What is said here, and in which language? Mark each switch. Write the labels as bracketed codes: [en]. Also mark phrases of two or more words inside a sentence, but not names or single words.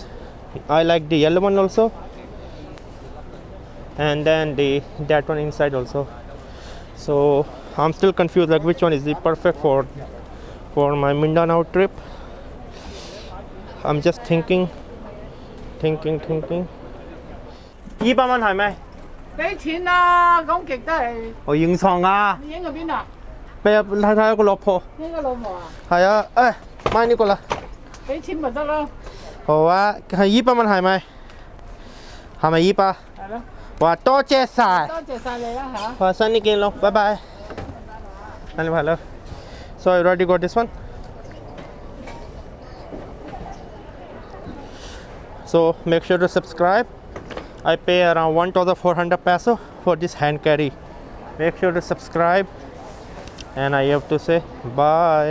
[en] I like the yellow one also, and then that one inside also. So I'm still confused. Like which one is the perfect for my Mindanao trip? I'm just thinking. 200 [yue] 蚊係咪？俾錢啦，講極都係。我影相啊！你影去邊啊？俾啊睇個老婆。影個老婆啊？係啊，買呢個啦。俾錢咪得咯。好啊，係200蚊係咪？係咪200？係咯。哇，多謝晒。多謝晒你啦嚇。好，新年見咯，拜拜。新年快樂。 [en] So I already got this one. So make sure to subscribe. I pay around 1,400 peso for this hand carry. Make sure to subscribe, and I have to say bye.